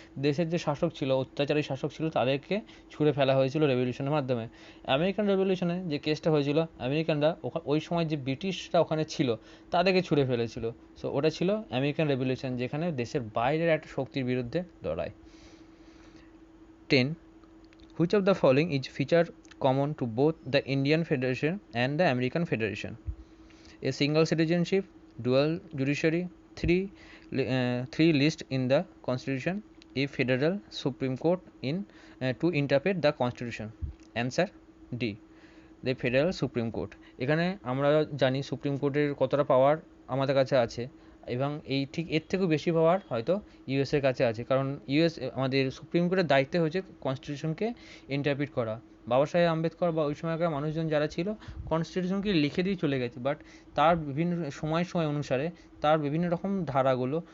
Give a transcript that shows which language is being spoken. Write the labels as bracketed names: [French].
[Bangla] দেশের যে শাসক ছিল, অত্যাচারী শাসক ছিল, তাদেরকে ছুঁড়ে ফেলা হয়েছিল রেভলিউশনের মাধ্যমে। আমেরিকান রেভলিউশনে যে কেসটা হয়েছিল, আমেরিকানরা ওই সময় যে ব্রিটিশরা ওখানে ছিল, তাদেরকে ছুঁড়ে ফেলেছিল। সো ওটা ছিল আমেরিকান রেভলিউশন, যেখানে দেশের বাইরের একটা শক্তির বিরুদ্ধে লড়াই। [English] 10, which of the following is feature common to both the Indian Federation and the American Federation? A single citizenship, dual judiciary, three lists in the constitution, a federal supreme court to interpret the constitution. Answer D, the federal supreme court. [Bangla] এখানে আমরা জানি supreme কোর্টের কতটা পাওয়ার আমাদের কাছে আছে, এবং এই ঠিক এর থেকেও বেশি পাওয়ার হয়তো ইউএসের কাছে আছে, কারণ আমাদের সুপ্রিম কোর্টের দায়িত্ব হচ্ছে কনস্টিটিউশনকে ইন্টারপ্রিট করা। বাবা সাহেব আম্বেদকর বা ওই সময়কার মানুষজন যারা ছিল, কনস্টিটিউশনকে লিখে দিয়ে চলে গেছে, বাট তার বিভিন্ন সময় অনুসারে তার বিভিন্ন রকম ধারাগুলো